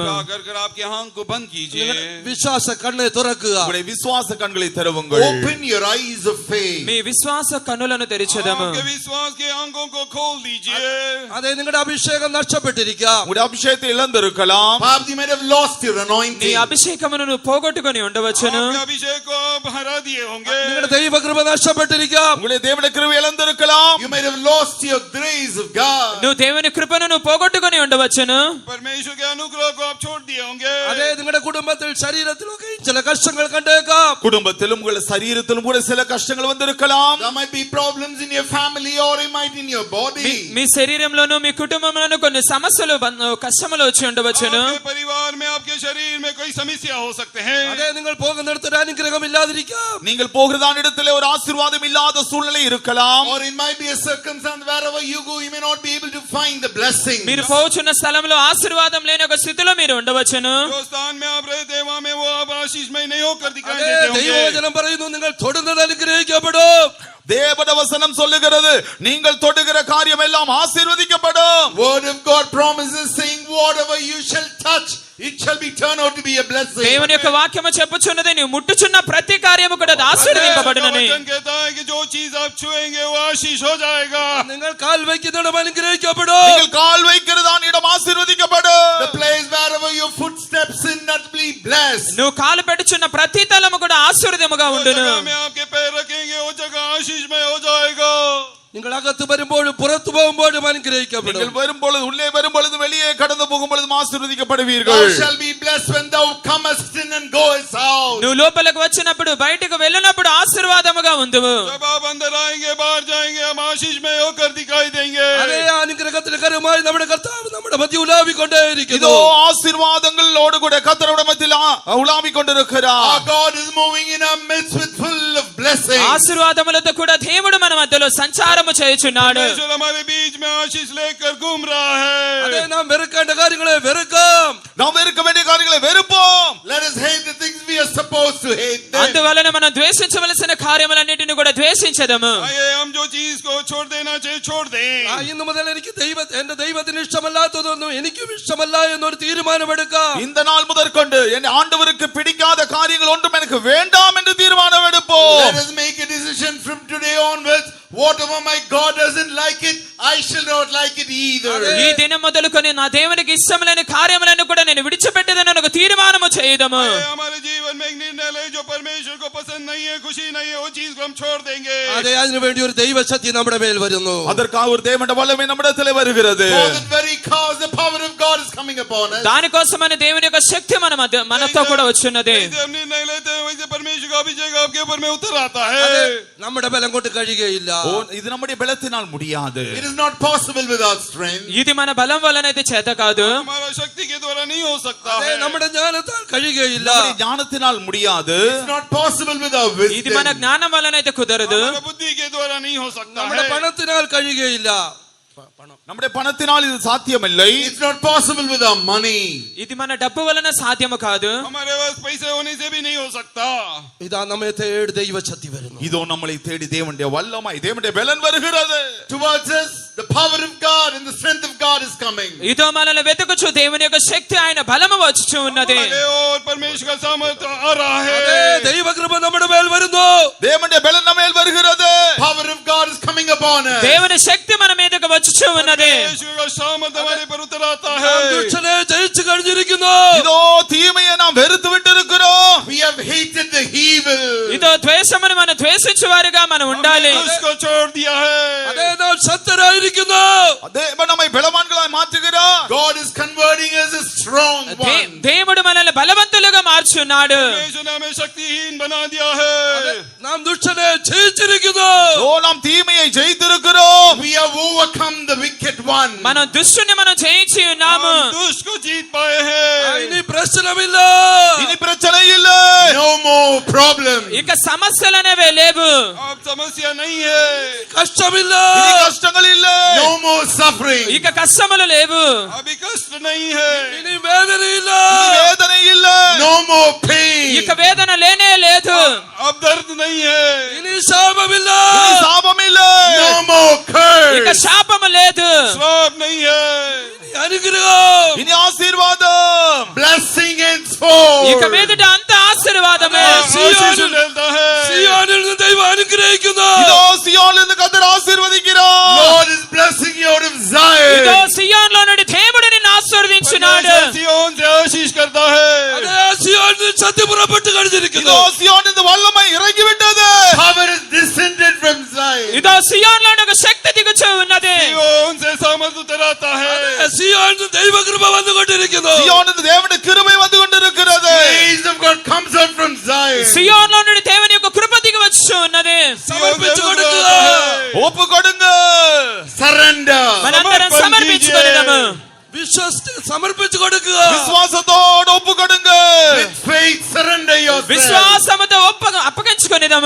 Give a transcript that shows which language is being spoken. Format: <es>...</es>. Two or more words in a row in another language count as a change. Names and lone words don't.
<hi>कृपा कर आपकी आंख को बंद कीजिए.</hi> <ml>വിശ്വാസ കണ്ണ് തുറക്കുക.</ml> <ta>உங்களுடைய விசுவாச கண்களை திறவுங்கள்.</ta> <en>Open your eyes of faith.</en> <te>మీ విశ్వాస కన్నులను తెరిచెదము.</te> <hi>आपके विश्वास के आंखों को खोल दीजिए.</hi> <ml>അതെ, നിങ്ങളുടെ അഭിഷേകം നഷ്ടപ്പെട്ടിരിക്കാം.</ml> <ta>உங்களுடைய அபிஷேகத்தை இழந்திருக்கலாம்.</ta> <en>Perhaps you might have lost your</en> <te>నీ</te> <en>anointing.</en> <te>అభిషేకమును నువ్వు పోగొట్టుకొని ఉండవచ్చును.</te> <hi>आपके अभिषेक को आप हरा दिए होंगे.</hi> <ml>നിങ്ങളുടെ ദൈവകൃപ നഷ്ടപ്പെട്ടിരിക്കാം.</ml> <ta>உங்களுடைய தேவனுடைய கிருபை இழந்திருக்கலாம்.</ta> <en>You might have lost your grace of God.</en> <te>నువ్వు దేవుని కృపను నువ్వు పోగొట్టుకొని ఉండవచ్చును.</te> <hi>परमेश्वर के अनुग्रह को आप छोड़ दिए होंगे.</hi> <ml>അതെ, നിങ്ങളുടെ കുടുംബത്തിൽ ശരീരത്തിലൊക്കെ ചില കഷ്ടങ്ങൾ കണ്ടേക്കാം.</ml> <ta>குடும்பத்திலும் உங்கள் சரீரத்திலும் கூட சில கஷ்டங்கள் வந்திருக்கலாம்.</ta> <en>There might be problems in your family or it might in your body.</en> <te>మీ శరీరంలోను మీ కుటుంబంలోను కొన్ని సమస్యలు కష్టములు వచ్చి ఉండవచ్చును.</te> <hi>आपके परिवार में आपके शरीर में कोई समस्या हो सकते हैं.</hi> <ml>അതെ, നിങ്ങൾ പോകുന്നിടത്തൊരു അനുഗ്രഹം ഇല്ലാതിരിക്കാം.</ml> <ta>நீங்கள் போகிறதான இடத்திலே ஒரு ஆசீர்வாதம் இல்லாத சூழ்நிலை இருக்கலாம்.</ta> <en>Or it might be a circumstance wherever you go, you may not be able to find the blessing.</en> <te>మీరు పోచున్న స్థలంలో ఆశీర్వాదం లేని ఒక స్థితిలో మీరు ఉండవచ్చును.</te> <hi>जो स्थान में आप रहते हैं वहां में वो आप आशीषमय नहीं होकर दिखाई</hi> <ml>അതെ,</ml> <hi>देते होंगे.</hi> <ml>ദൈവവചനം പറയുന്നു, നിങ്ങൾ തൊടുന്നത് അനുഗ്രഹിക്കപ്പെടും.</ml> <ta>தேவட வசனம் சொல்லுகிறது நீங்கள் தொடுகிற காரியம் எல்லாம் ஆசீர்வதிக்கப்படும்.</ta> <en>Word of God promises saying whatever you shall touch, it shall be turned out to be a blessing.</en> <te>దేవుని యొక్క వాక్యము చెప్పుచున్నది నీవు ముట్టుచున్న ప్రతి కార్యము కూడా అది ఆశీర్వదింపబడునని.</te> <hi>वचन कहता है कि जो चीज आप छुएंगे वो आशीष हो जाएगा.</hi> <ml>നിങ്ങൾ കാൽ വയ്ക്കുന്നിടം അനുഗ്രഹിക്കപ്പെടും.</ml> <ta>நீங்கள் கால் வைக்கிறதான இடம் ஆசீர்வதிக்கப்படும்.</ta> <en>The place wherever your foot steps in, that will be blessed.</en> <te>నువ్వు కాలు పెట్టుచున్న ప్రతి తలము కూడా ఆశీర్వదముగా</te> <hi>जो</hi> <te>ఉండును.</te> <hi>जगह में आपके पैर रखेंगे वो जगह आशीषमय हो जाएगा.</hi> <ml>നിങ്ങൾ അകത്ത് വരുമ്പോഴും പുറത്തു പോകുമ്പോഴും അനുഗ്രഹിക്കപ്പെടും.</ml> <ta>நீங்கள் வரும் பொழுது உள்ளே வரும் பொழுது வெளியே கடந்து போகும் பொழுது ஆசீர்வதிக்கப்படுவீர்கள்.</ta> <en>Thou shall be blessed when thou comest in and goest out.</en> <te>నువ్వు లోపలికి వచ్చినప్పుడు బయటకు వెళ్ళినప్పుడు ఆశీర్వాదముగా ఉందువు.</te> <hi>जब आप अंदर आएंगे बाहर जाएंगे हम आशीषमय होकर दिखाई देंगे.</hi> <ml>അതേ അനുഗ്രഹത്തിന് കരമായി നമ്മുടെ കർത്താവ് നമ്മുടെ മധ്യ ഉലാവിക്കൊണ്ടേയിരിക്കുന്നു.</ml> <ta>இதோ ஆசீர்வாதங்களோடு கூட கர்த்தருடைய மத்தியில் உலாவிக் கொண்டிருக்கிறார்.</ta> <en>Our God is moving in our midst with full of blessing.</en> <te>ఆశీర్వాదములతో కూడా దేవుడు మన మధ్యలో సంచారము చేయుచున్నాడు.</te> <hi>परमेश्वर हमारे बीच में आशीष लेकर घूम रहा</hi> <ml>അതേ,</ml> <hi>है.</hi> <ml>നാം വെറുക്കേണ്ട കാര്യങ്ങളെ വെറുക്കാം.</ml> <ta>நாம் வெறுக்க வேண்டிய காரியங்களை வெறுப்போம்.</ta> <en>Let us hate the things we are supposed to hate them.</en> <te>అందువలన మనం ద్వేషించవలసిన కార్యములన్నిటిని కూడా ద్వేషించదము.</te> <hi>आइए हम जो चीज को छोड़ देना चाहिए छोड़ दें.</hi> <ml>ഇന്നു മുതൽ എനിക്ക് എന്റെ ദൈവത്തിന് ഇഷ്ടമല്ലാത്തതൊന്നും എനിക്കും ഇഷ്ടമല്ല എന്നൊരു തീരുമാനമെടുക്കാം.</ml> <ta>இந்த நாள் முதற்கொண்டு என் ஆண்டவருக்கு பிடிக்காத காரியங்கள் ஒன்றும் எனக்கு வேண்டாம் என்று தீர்மானம் எடுப்போம்.</ta> <en>Let us make a decision from today onwards. whatever my God doesn't like it, I shall not like it either.</en> <te>ఈ దినం మొదలుకొని నా దేవునికి ఇష్టములైన కార్యములను కూడా నేను విడిచిపెట్టేదని ఒక తీర్మానము చేయదము.</te> <hi>हमारे जीवन में एक निर्णय ले जो परमेश्वर को पसंद नहीं है, खुशी नहीं है, वो चीज को हम छोड़ देंगे.</hi> <ml>അതെ, അതിനുവേണ്ടി ഒരു ദൈവശക്തി നമ്മുടെ മേൽ വരുന്നു.</ml> <ta>அதற்காக ஒரு தேவனுடைய வல்லமை நம்மிடத்திலே வருகிறது.</ta> <en>For that very cause the power of God is coming upon us.</en> <te>దానికోసమని దేవుని యొక్క శక్తి మనతో కూడా వచ్చున్నది.</te> <hi>जैसे हम निर्णय लेते हैं वैसे परमेश्वर का अभिषेक आपके ऊपर में उतर आता है.</hi> <ml>നമ്മുടെ ബലം കൊണ്ട് കഴിയുകയില്ല.</ml> <ta>இது நம்முடைய பலத்தினால் முடியாது.</ta> <en>It is not possible without strength.</en> <te>ఇది మన బలం వలనైతే చేత కాదు.</te> <hi>हमारा शक्ति के द्वारा नहीं हो सकता</hi> <ml>അതെ,</ml> <hi>है.</hi> <ml>നമ്മുടെ ജ്ഞാനത്താൽ കഴിയുകയില്ല.</ml> <ta>நம்முடைய ஞானத்தினால் முடியாது.</ta> <en>It's not possible without</en> <te>ఇది మన</te> <en>wisdom.</en> <te>జ్ఞానం వలనైతే కుదరదు.</te> <hi>हमारा बुद्धि के द्वारा नहीं हो सकता</hi> <ml>നമ്മുടെ</ml> <hi>है.</hi> <ml>പണത്തിനാൽ കഴിയുകയില്ല.</ml> <ta>நம்முடைய பணத்தினால் இது சாத்தியமில்லை.</ta> <en>It's not possible without money.</en> <te>ఇది మన డబ్బు వలన సాధ్యము కాదు.</te> <hi>हमारे पास पैसे होने से भी नहीं हो सकता.</hi> <ml>ഇതാ നമ്മെ തേടി ദൈവശക്തി വരുന്നു.</ml> <ta>இதோ நம்மளை தேடி தேவனுடைய வல்லமை, தேவனுடைய பலன் வருகிறது.</ta> <en>Towards us, the power of God and the strength of God is coming.</en> <te>ఇదో మనల్ని వెతుకుచు దేవుని యొక్క శక్తి ఆయన బలము వచ్చుచు ఉన్నది.</te> <hi>हमारे और परमेश्वर का सामर्थ्य आ रहा</hi> <ml>അതെ,</ml> <hi>है.</hi> <ml>ദൈവകൃപ നമ്മുടെ മേൽ വരുന്നു.</ml> <ta>தேவனுடைய பலன் நம்ம மேல் வருகிறது.</ta> <en>Power of God is coming upon us.</en> <te>దేవుని శక్తి మన మీదకు వచ్చుచు ఉన్నది.</te> <hi>परमेश्वर का सामर्थ्य हमारे पर उतर आता</hi> <ml>നാം</ml> <hi>है.</hi> <ml>ദുഷ്ടനെ ജയിച്ചു കഴിഞ്ഞിരിക്കുന്നു.</ml> <ta>இதோ தீமையை நாம் வெறுத்து விட்டு இருக்கிறோம்.</ta> <en>We have hated the evil.</en> <te>ఇదో ద్వేషమును మనం ద్వేషించు వారిగా మనం ఉండాలి.</te> <hi>उसको छोड़ दिया</hi> <ml>അതെ,</ml> <hi>है.</hi> <ml>നാം ശക്തരായിരിക്കുന്നു.</ml> <ta>தேவன் நம்மை பலவான்களாய் மாற்றுகிறார்.</ta> <en>God is converting us as strong ones.</en> <te>దేవుడు మనల్ని బలవంతులుగా మార్చున్నాడు.</te> <hi>परमेश्वर ने हमें शक्तिहीन बना दिया है.</hi> <ml>നാം ദുഷ്ടനെ ജയിച്ചിരിക്കുന്നു.</ml> <ta>ஓ நாம் தீமையை ஜெயித்திருக்கிறோம்.</ta> <en>We have overcome the wicked one.</en> <te>మనం దుష్టుని మనం జయించి ఉన్నాము.</te> <hi>हम दुष्ट को जीत पाए हैं.</hi> <ml>ഇനി പ്രശ്നമില്ല.</ml> <ta>இனி பிரச்சனை இல்லை.</ta> <en>No more problem.</en> <te>ఇక సమస్యలు అనేవే లేవు.</te> <hi>अब समस्या नहीं है.</hi> <ml>കഷ്ടമില്ല.</ml> <ta>இனி கஷ்டங்கள் இல்லை.</ta> <en>No more suffering.</en> <te>ఇక కష్టములు లేవు.</te> <hi>अभी कष्ट नहीं है.</hi> <ml>ഇനി വേദനയില്ല.</ml> <ta>இனி வேதனை இல்லை.</ta> <en>No more pain.</en> <te>ఇక వేదన లేనే లేదు.</te> <hi>अब दर्द नहीं है.</hi> <ml>ഇനി ശാപമില്ല.</ml> <ta>இனி சாபம் இல்லை.</ta> <en>No more</en> <te>ఇక</te> <en>curse.</en> <te>శాపము లేదు.</te> <hi>स्वाब नहीं है.</hi> <ml>ഇനി അനുഗ്രഹം.</ml> <ta>இனி ஆசீர்வாதம்.</ta> <en>Blessing henceforth.</en> <te>ఇక మీదట అంత ఆశీర్వాదమే.</te> <hi>आशीष मिलता है.</hi> <ml>സിയോനിൽ നിന്ന് ദൈവം അനുഗ്രഹിക്കുന്നു.</ml> <ta>இதோ சியோனிலிருந்து கர்த்தர் ஆசீர்வதிக்கிறார்.</ta> <en>Lord is blessing you out of Zion.</en> <te>ఇదో సియోన్లో నుండి దేవుడు నిన్ను ఆశీర్వదించున్నాడు.</te> <hi>परमेश्वर सिय्योन से आशीष करता है.</hi> <ml>അതെ, സിയോനിൽ നിന്ന് ശക്തി പുറപ്പെട്ടു കഴിഞ്ഞിരിക്കുന്നു.</ml> <ta>இதோ சியோனிலிருந்து வல்லமை இறங்கிவிட்டது.</ta> <en>Power is descended from Zion.</en> <te>ఇదో సియోన్లో నుండి ఒక శక్తి దిగుచూ ఉన్నది.</te> <hi>सिय्योन से सामर्थ्य उतर आता है.</hi> <ml>സിയോനിൽ നിന്ന് ദൈവകൃപ വന്നുകൊണ്ടിരിക്കുന്നു.</ml> <ta>சியோனிலிருந்து தேவனுடைய கிருபை வந்து கொண்டிருக்கிறது.</ta> <en>Grace of God comes out from Zion.</en> <te>సియోన్లో నుండి దేవుని యొక్క కృప దిగి వచ్చి ఉన్నది.</te> <ml>സമർപ്പിച്ചു കൊടുക്കുക.</ml> <ta>ஒப்பு கொடுங்க.</ta> <en>Surrender.</en> <te>మనందరం సమర్పించుకొనిదము.</te> <ml>വിശ്വസിച്ച് സമർപ്പിച്ചു കൊടുക്കുക.</ml> <ta>விசுவாசத்தோடு ஒப்பு கொடுங்க.</ta> <en>With faith, surrender yourself.</en> <te>విశ్వాసముతో అప్పగించుకొనిదము.</te>